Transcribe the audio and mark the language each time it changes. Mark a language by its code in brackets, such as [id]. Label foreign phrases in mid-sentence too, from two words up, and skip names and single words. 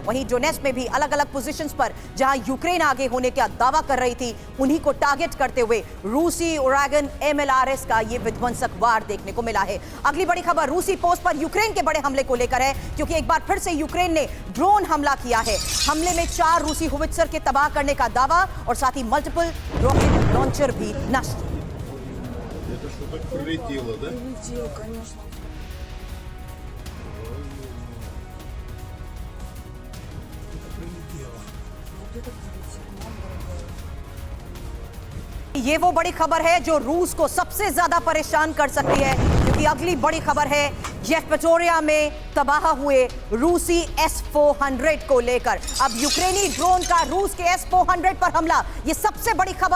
[hi] वहीं डोनेट्स्क में भी अलग अलग पोजीशंस पर जहां यूक्रेन आगे होने का दावा कर रही थी, उन्हीं को टारगेट करते हुए रूसी ओरेगन एमएलआरएस का ये विध्वंसक वार देखने को मिला है। अगली बड़ी खबर रूसी पोस्ट पर यूक्रेन के बड़े हमले को लेकर है, क्योंकि एक बार फिर से यूक्रेन ने ड्रोन हमला किया है। हमले में 4 रूसी होवित्जर के तबाह करने का दावा और साथ ही [en] multiple rocket launcher [hi] भी नष्ट। [ru] Прилетело, да? Прилетело, конечно. Это прилетело. Вот это прилетело, дорогая. [hi] ये वो बड़ी खबर है जो रूस को सबसे ज्यादा परेशान कर सकती है, क्योंकि अगली बड़ी खबर है येवपेटोरिया में तबाह हुए रूसी S-400 को लेकर। अब यूक्रेनी ड्रोन का रूस के S-400 पर हमला, ये सबसे बड़ी खबर।